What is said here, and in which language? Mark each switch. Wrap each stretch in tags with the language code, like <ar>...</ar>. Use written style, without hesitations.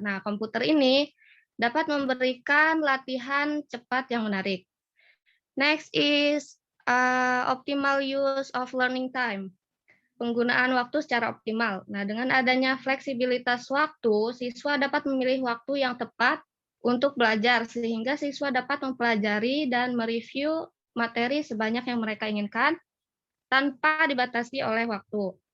<id>Nah, komputer ini dapat memberikan latihan cepat yang menarik.</id> <en>Next is optimal use of learning time.</en> <id>Penggunaan waktu secara optimal. Nah, dengan adanya fleksibilitas waktu, siswa dapat memilih waktu yang tepat untuk belajar, sehingga siswa dapat mempelajari dan mereview materi sebanyak yang mereka inginkan tanpa dibatasi oleh waktu.</id>